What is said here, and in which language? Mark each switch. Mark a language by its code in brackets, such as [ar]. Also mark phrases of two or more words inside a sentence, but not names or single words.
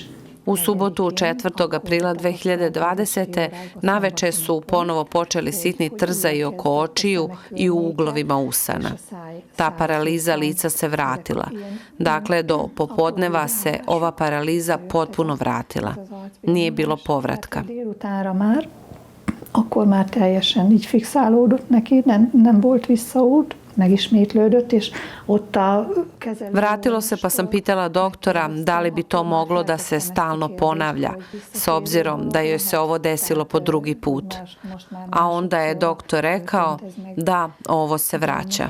[sr] U subotu 4. aprila 2020. naveče su ponovo počeli sitni trzaji oko očiju i u uglovima usana. Ta paraliza lica se vratila. Dakle, do popodneva se ova paraliza potpuno vratila. Nije bilo povratka. [hu] Akkor már teljesen így fixálódott neki, nem volt visszaút. Megismétlődött, és ott a kezelő... [sr] Vratilo se, pa sam pitala doktora da li bi to moglo da se stalno ponavlja, s obzirom da joj se ovo desilo po drugi put. A onda je doktor rekao da ovo se vraća.